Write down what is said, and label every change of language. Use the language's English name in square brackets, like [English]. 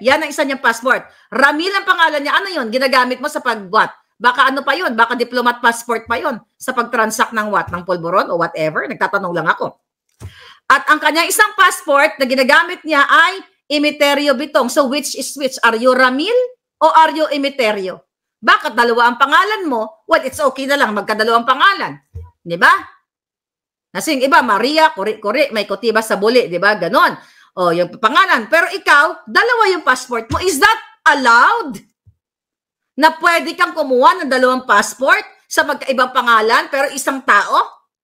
[Filipino] Yan ang isa niyang passport. Ramil ang pangalan niya. Ano yun? Ginagamit mo sa pag-what? Baka ano pa yun? Baka diplomat passport pa yun sa pag-transact ng what? Ng pulburon o whatever? Nagtatanong lang ako. At ang kanyang isang passport na ginagamit niya ay Imiterio Bitong. [English] So which is which? Are you Ramil o are you Imiterio? [Filipino] Bakit dalawa ang pangalan mo? [English] Well, it's okay [Filipino] na lang magkadalawang pangalan. Di ba? Nasing iba, Maria, kuri-kuri, may kutiba sa buli. Di ba? Ganon. O, yung pangalan. Pero ikaw, dalawa yung passport mo. [English] Is that allowed? [Filipino] Na pwede kang kumuha ng dalawang passport sa magkaibang pangalan pero isang tao?